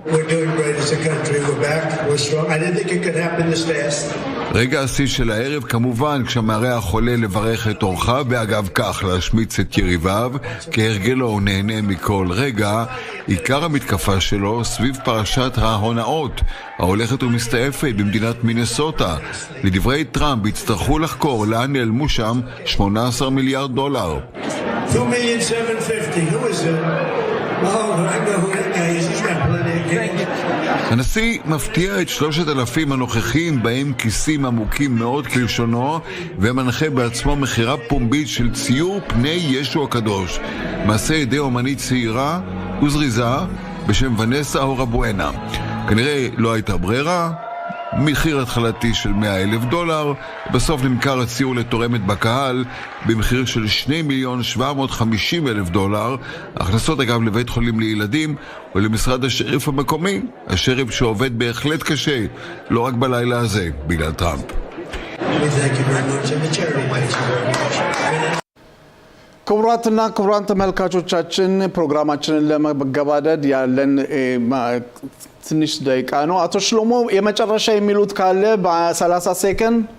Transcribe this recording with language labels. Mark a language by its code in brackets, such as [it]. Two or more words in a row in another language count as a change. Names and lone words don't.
[he] רגע השיא של הערב כמובן כשהמארח עולה לברך את אורחיו, ואגב כך להשמיץ את יריביו, כהרגלו הוא נהנה מכל רגע. עיקר המתקפה שלו סביב פרשת ההונאות ההולכת ומסתעפת במדינת מינסוטה. לדברי טראמפ יצטרכו לחקור לאן נעלמו שם $18 מיליארד. $2,750,000. [en] Who is it? Oh, I know who that guy is. He's got plenty of cash. [he] הנשיא מפתיע את 3,000 הנוכחים, בהם כיסים עמוקים מאוד כלשונו, ומנחה בעצמו מחירה פומבית של ציור פני ישו הקדוש, מעשה ידי אומנית צעירה וזריזה בשם ונסה הורבואנה. כנראה לא הייתה ברירה, מחיר התחלתי של $100,000, בסוף נמכר הציור לתורמת בקהל במחיר של $2,750,000, הכנסות אגב לבית חולים לילדים ולמשרד השריף המקומי, השריף שעובד בהחלט קשה, לא רק בלילה הזה, בגלל טראמפ. [am] ክቡራትና ክቡራን ተመልካቾቻችን ፕሮግራማችንን ለመገባደድ ያለን ትንሽ ደቂቃ ነው። አቶ ሽሎሞ የመጨረሻ የሚሉት ካለ በ30 ሴከንድ።